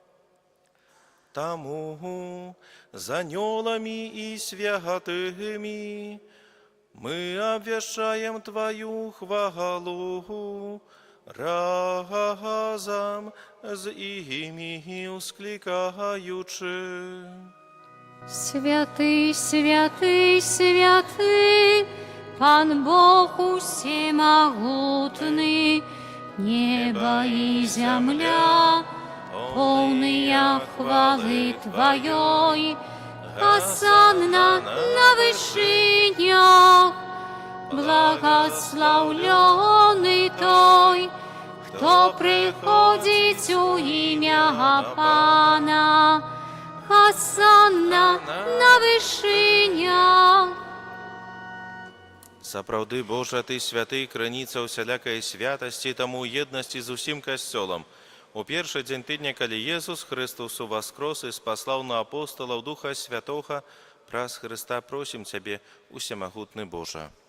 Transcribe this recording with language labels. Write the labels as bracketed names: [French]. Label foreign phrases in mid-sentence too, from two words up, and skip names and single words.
[Belarusian] Таму з анёламі і святымі мы абвяшчаем Тваю хвалу, разам з імі усклікаючы. Святы, святы, святы, Пан Бог усемагутны, неба і зямля, [Russian] полная хвалы Твоей. Осанна на вышинях, благословленный Той, кто приходит у имя Пана. Осанна на вышинях. [Belarusian] Сапраўды, Божа, Ты святы, крыніца ўсялякай святасці, таму єднасці з усім касцёлам. У першы дзень тыдня, калі Езус Христос уваскрос і спаслаў на апостолаў Духа Святога, праз Христа просім Цябе, усемагутны Божа.